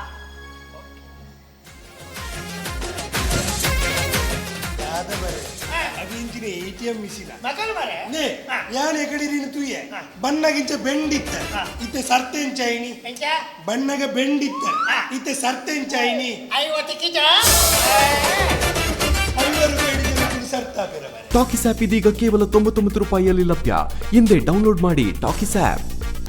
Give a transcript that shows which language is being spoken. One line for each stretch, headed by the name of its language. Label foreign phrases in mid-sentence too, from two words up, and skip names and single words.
English: ಅದಿಂಚಿನ ATM ಮಿಸಿನ
Tulu: ಮಗಲು ಮರೆ ನೇ ಯಾನ್ ಎಕಡೆ ನೀನು ತೂಯೆ ಬಣ್ಣಗಿಂಚ ಬೆಂಡಿತ್ತ ಇತ್ತೆ ಸರ್ತೆನ್ ಚೈನಿ ಎಂಚ ಬಣ್ಣಗ ಬೆಂಡಿತ್ತ ಇತ್ತೆ ಸರ್ತೆನ್ ಚೈನಿ 50 ಕಿಜ 50 ರೂಪಾಯಿ ಸರ್ತಾ ಬೇರೆ
Kannada: ಟಾಕಿಸ್ ಆಪ್ ಇದೀಗ ಕೇವಲ 99 ರೂಪಾಯಿಯಲ್ಲಿ ಲಭ್ಯ. ಹಿಂದೆ ಡೌನ್ಲೋಡ್ ಮಾಡಿ ಟಾಕಿಸ್ ಆಪ್.